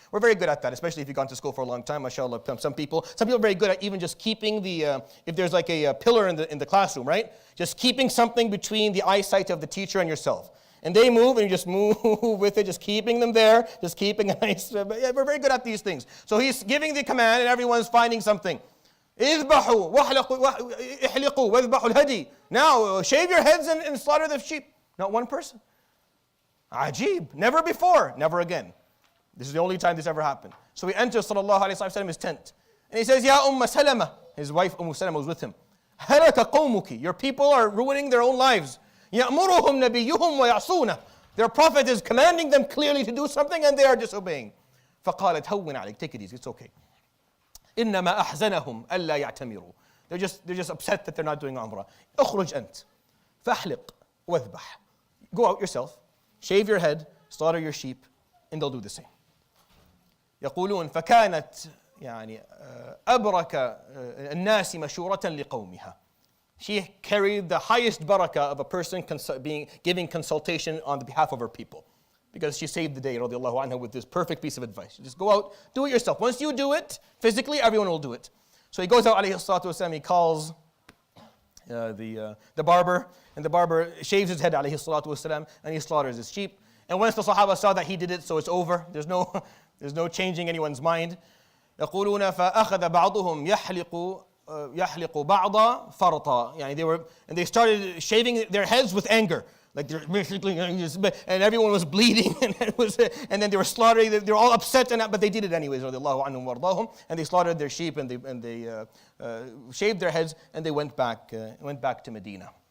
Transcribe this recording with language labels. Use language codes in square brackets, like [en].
[en] We're very good at that, especially if you've gone to school for a long time, mashallah. Some people are very good at even just keeping if there's like a pillar in the classroom, right? Just keeping something between the eyesight of the teacher and yourself. And they move, and you just move with it, just keeping them there, just keeping a nice, yeah, we're very good at these things. So he's giving the command, and everyone's finding something. [ar] اذبحوا احلقوا واذبحوا الهدي. [en] Now shave your heads and slaughter the sheep. Not one person. Ajib. Never before, never again. This is the only time this ever happened. So he enters sallallahu alayhi wa sallam his tent. And he says, Ya Salama. His wife Salama was with him. [ar] Halaqah qawmuki. [en] Your people are ruining their own lives. [ar] يَأْمُرُهُمْ نَبِيُّهُمْ وَيَعْصُونَ. [en] Their prophet is commanding them clearly to do something and they are disobeying. [ar] فَقَالَتْ هَوِّنْ عَلَيْكَ. [en] Take it easy, it's okay. [ar] إِنَّمَا أَحْزَنَهُمْ أَلَّا يَعْتَمِرُوا. [en] They're just upset that they're not doing umrah. [ar] اخرج أنت فأحلق واذبح. [en] Go out yourself, shave your head, slaughter your sheep, and they'll do the same. [ar] يقولون فكانت يعني أبرك الناس مشورة لقومها. [en] She carried the highest barakah of a person giving consultation on the behalf of her people. Because she saved the day, radiallahu anha, with this perfect piece of advice. Just go out, do it yourself. Once you do it, physically, everyone will do it. So he goes out, alayhi salatu wasalam, he calls the barber, and the barber shaves his head, alayhi salatu wasalam, and he slaughters his sheep. And once the Sahaba saw that he did it, so it's over. There's no changing anyone's mind. [ar] يقولون فأخذ بعضهم يحلق بعض فرطا. [en] And they started shaving their heads with anger. Like they're basically, and everyone was bleeding, and then they were slaughtering. They were all upset, but they did it anyways. [ar] رضي الله عنهم وارضاهم. [en] And they slaughtered their sheep, and they shaved their heads, and they went back to Medina.